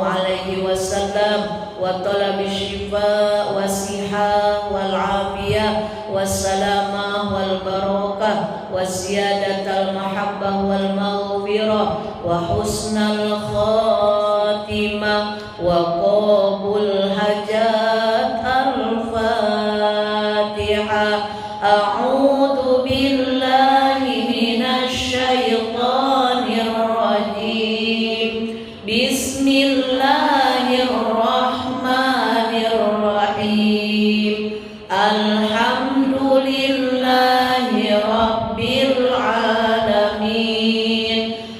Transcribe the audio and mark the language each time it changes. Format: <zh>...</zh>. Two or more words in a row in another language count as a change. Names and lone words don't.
<ar>عليه وسلم وطلب الشفاء والصحة والعافية والسلامة والبركة وزيادة المحبة والمغفرة وحسن الخاتمة وقبول حاجات الفاتحة. أعوذ بالله من الشيطان الرجيم. بسم الله الرحمن الرحيم. الحمد لله رب العالمين.</ar>